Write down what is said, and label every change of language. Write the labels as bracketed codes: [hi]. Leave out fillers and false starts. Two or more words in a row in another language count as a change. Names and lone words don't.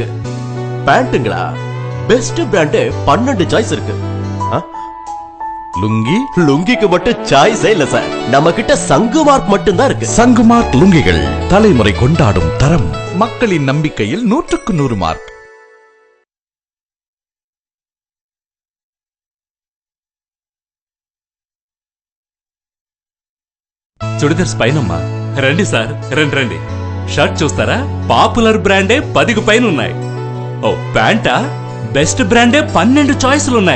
[ta] பேண்ட்டுங்களா? [en] best brand [ta] 12 சாய்ஸ் இருக்கு. லுங்கி? லுங்கிக்கு மட்டும் சாய்ஸே இல்ல சார். நம்ம கிட்ட சங்கு மார்க் மட்டும் தான் இருக்கு. சங்கு மார்க் லுங்கிகள் தலைமுறை கொண்டாடும் தரம். மக்களின் நம்பிக்கையில் 100க்கு 100 மார்க். [te] చుడిదార్స్ పైనమ్మా రండి సార్, రండి రండి. షర్ట్ చూస్తారా? [en] popular brand [te] 10కు పైన ఉన్నాయి. ఓ ప్యాంటా? [en] best brand [te] 12 చాయిస్లు ఉన్నాయి.